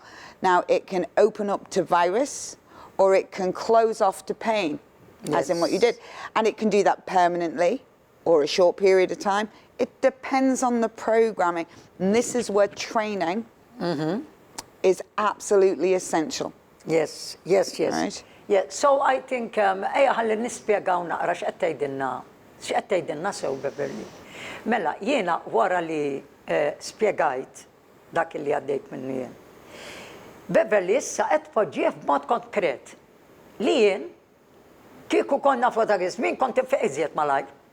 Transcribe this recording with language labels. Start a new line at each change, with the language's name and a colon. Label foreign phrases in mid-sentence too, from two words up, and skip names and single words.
English: Now, it can open up to virus, or it can close off to pain, as in what you did. And it can do that permanently, or a short period of time. It depends on the programming. And this is where training is absolutely essential. Yes. Right? Yeah, so I think
Maltese: eja ħalli nispjegaw naqra x'qed tgħidilna sew Beverly. Mela, jiena wara li spjegajt dak li għaddejt minnu jien. Beverly issa qed poġġih b'mod konkret. Li jien kieku konna fuq żmien kont infiq iżjed malajr.